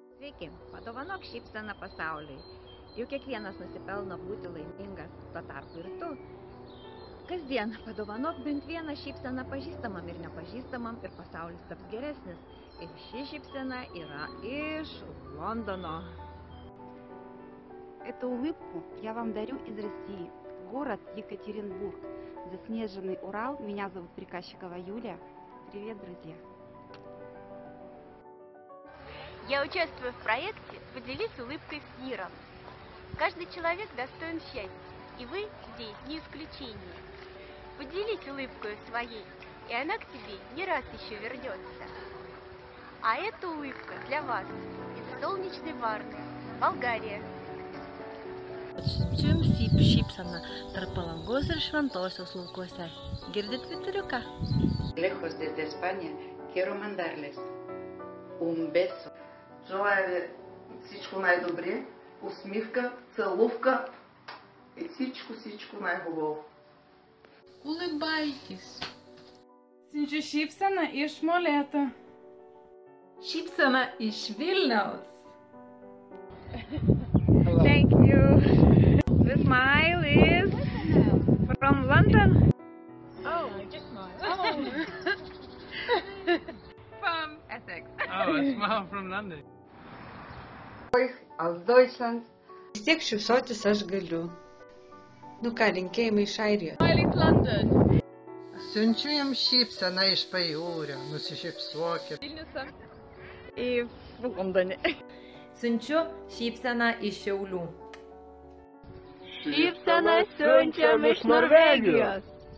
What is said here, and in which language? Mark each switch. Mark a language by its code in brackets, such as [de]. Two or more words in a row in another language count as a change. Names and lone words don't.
[lt] Sveiki, padovanok šypseną pasauliui. Juk kiekvienas nusipelno būti laimingas, tuo tarpu ir tu. Kasdien padovanok bent vieną šypseną pažįstamam ir nepažįstamam ir pasaulis taps geresnis. Ir ši šypsena yra iš Лондона. [ru] Эту улыбку я вам дарю из России, город Екатеринбург, заснеженный Урал. Меня зовут Приказчикова Юлия. Привет, друзья! Я участвую в проекте «Поделись улыбкой с миром». Каждый человек достоин счастья, и вы здесь не исключение. Поделись улыбкой своей, и она к тебе не раз еще вернется. А эта улыбка для вас из солнечной Варны, Болгария. [lt] Siunčiu jums šypseną tarp Palangos ir Šventosios laukuose. Girdit vyturiuką? [es] Lejos desde España, quiero mandarles un beso. [bg] Желая ви всичко най-добре, усмивка, целувка и всичко най-хубаво. [ru] Улыбайтесь. [lt] Siunčiu šypseną iš Molėtų. Šypsena iš Vilniaus. [en] Thank you. The smile is from London. Oh, just smile. From Essex. Oh, a smile from London. [de] Aus Deutschland. [lt] Vis tiek šypsotis aš galiu. Nu ką, linkėjimai iš Airijos. [en] Smiling London. [lt] Siunčiu jums šypseną iš Pajūrio, nusišypsokit. Vilniuose. [ru] И в Лондоне. [lt] Siunčiu šypseną iš Šiaulių. Šypseną siunčiam iš Norvegijos.